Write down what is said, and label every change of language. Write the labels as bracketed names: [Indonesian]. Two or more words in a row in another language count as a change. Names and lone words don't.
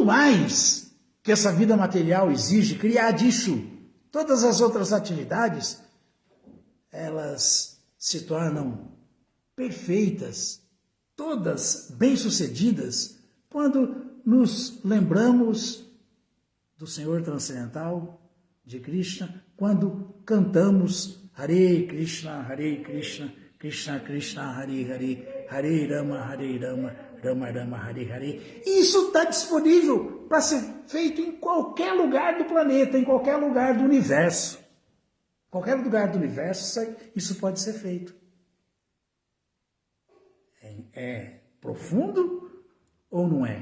[Portuguese] mais que essa vida material exige, kriyadishu, todas as outras atividades, elas se tornam perfeitas, todas bem-sucedidas, quando nos lembramos do Senhor transcendental, de Krishna quando cantamos [Sanskrit] Hare Krishna, Krishna Krishna, Hare Hare, Hare Rama, Rama Rama, Hare Hare. [Portuguese] Isso está disponível para ser feito em qualquer lugar do planeta, em qualquer lugar do universo. Qualquer lugar do universo, isso pode ser feito. É profundo ou não é?